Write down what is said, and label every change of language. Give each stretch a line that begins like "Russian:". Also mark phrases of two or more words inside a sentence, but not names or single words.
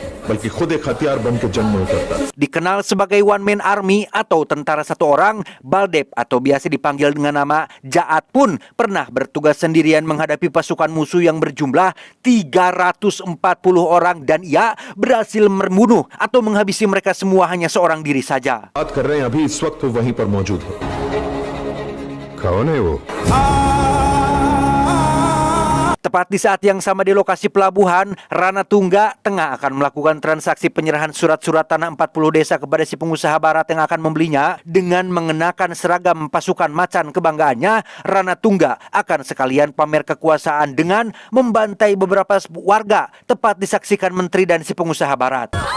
Hindi: बल्कि खुद एक हथियार बन के जंग में उतरता।
Indonesian: Dikenal sebagai
English: one man army
Indonesian: atau tentara satu orang, Baldev atau biasa dipanggil dengan nama Jaat pun pernah bertugas sendirian menghadapi pasukan musuh yang berjumlah 340 orang dan ia berhasil membunuh atau menghabisi mereka semua hanya seorang diri saja.
Hindi: बात कर रहे हैं अभी इस वक्त वो वहीं पर मौजूद है। कौन है वो?
Indonesian: Tepat di saat yang sama di lokasi pelabuhan, Rana Tungga tengah akan melakukan transaksi penyerahan surat-surat tanah 40 desa kepada si pengusaha barat yang akan membelinya. Dengan mengenakan seragam pasukan macan kebanggaannya, Rana Tungga akan sekalian pamer kekuasaan dengan membantai beberapa warga, tepat disaksikan menteri dan si pengusaha barat.